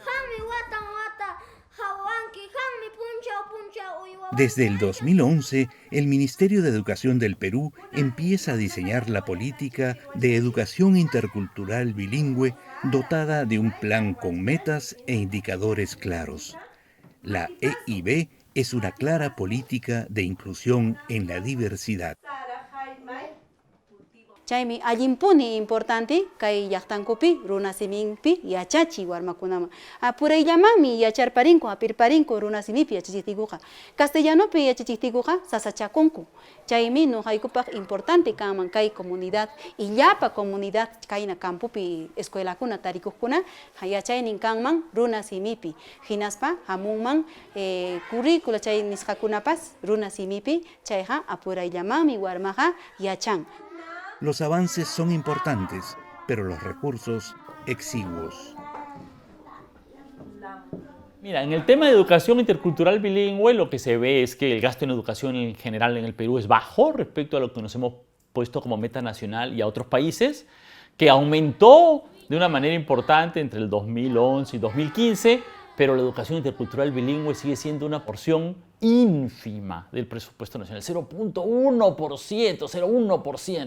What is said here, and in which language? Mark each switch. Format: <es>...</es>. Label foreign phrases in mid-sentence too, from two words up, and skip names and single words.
<es>Desde el 2011, el Ministerio de Educación del Perú empieza a diseñar la política de educación intercultural bilingüe dotada de un plan con metas e indicadores claros. La EIB es una clara política de inclusión en la diversidad.</es> <qu>Chaymi allimpuni importante kay llaqtankupi runasimingpi yachachi warmakunama. Apurayllamanmi yacharparinko apirparinko runasimipi yachachiktikuqa. Castellanopi yachachiktikuqa sasachakunku. Chaymi nuqaykupaq importante kanman kay comunidad illapa comunidad kayna campupi escuelakuna tarikuqkuna yachaynin kanman runasimipi. Hinaspa hamunman currícula chay nisqakunapas runasimipi chayqa apurayllamanmi warmaqa yachan.</qu> <es>Los avances son importantes, pero los recursos exiguos. Mira, en el tema de educación intercultural bilingüe, lo que se ve es que el gasto en educación en general en el Perú es bajo respecto a lo que nos hemos puesto como meta nacional y a otros países, que aumentó de una manera importante entre el 2011 y 2015, pero la educación intercultural bilingüe sigue siendo una porción ínfima del presupuesto nacional, 0.1%.</es>